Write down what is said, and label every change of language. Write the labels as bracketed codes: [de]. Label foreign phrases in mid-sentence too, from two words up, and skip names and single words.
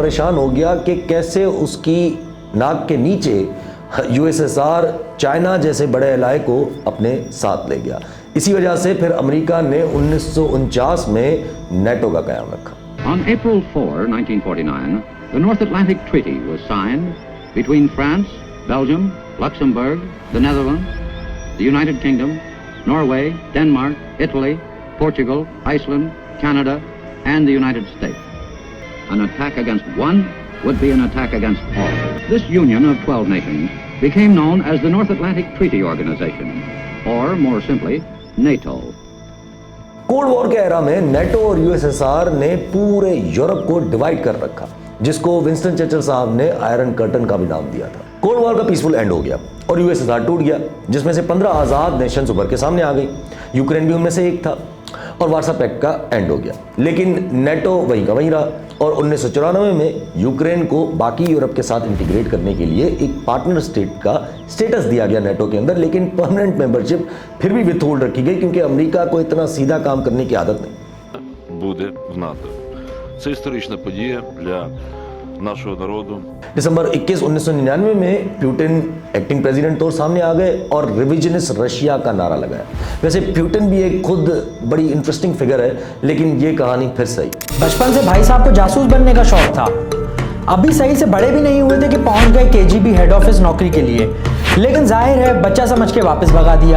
[hi] परेशान हो गया कि कैसे उसकी नाक के नीचे यूएसएसआर चाइना जैसे बड़े इलाके को अपने साथ ले गया। इसी वजह से फिर अमेरिका ने 1949 में नेटो का कयाम रखा। [en] On April 4, 1949, the North Atlantic Treaty was signed between France, Belgium, Luxembourg, the Netherlands, the United Kingdom, Norway, Denmark, Italy, Portugal, Iceland, Canada, and the United States. An attack against one would be an attack against all. This union of 12 nations became known as the North Atlantic Treaty Organization, or more simply, NATO. cold war [hi] के एरा में नेटो और यूएसएसआर ने पूरे यूरोप को डिवाइड कर रखा, जिसको विंस्टन चर्चिल साहब ने [en] iron curtain [hi] का भी नाम दिया था। [en] cold war [hi] का [en] peaceful end [hi] हो गया और यूएसएसआर टूट गया, जिसमें से 15 आज़ाद नेशंस उभर के सामने आ गई। यूक्रेन भी उनमें से एक था और वार्सा पैक्ट का एंड हो गया। लेकिन नेटो वहीं का वहीं रहा और 1994 में यूक्रेन को बाकी यूरोप के साथ इंटीग्रेट करने के लिए एक [en] partner state [hi] का स्टेटस दिया गया नेटो के अंदर, लेकिन [en] permanent membership [hi] फिर भी विथहोल्ड रखी गई क्योंकि अमेरिका को इतना सीधा काम करने की आदत नहीं। [uk] Буде в НАТО. Це історична подія для нашего народу. [hi] दिसंबर 21, 1999 में प्यूटिन [en] acting president [hi] तौर सामने आ गए और [en] revisionist Russia [hi] का नारा लगाया। वैसे प्यूटिन भी एक खुद बड़ी [en] interesting figure [hi] है, लेकिन ये कहानी फिर सही। बचपन से भाई साहब को जासूस बनने का शौक था। अभी सही से बड़े भी नहीं हुए थे कि पहुंच गए केजीबी [en] head office [hi] नौकरी के लिए, लेकिन जाहिर है बच्चा समझ के वापस भगा दिया।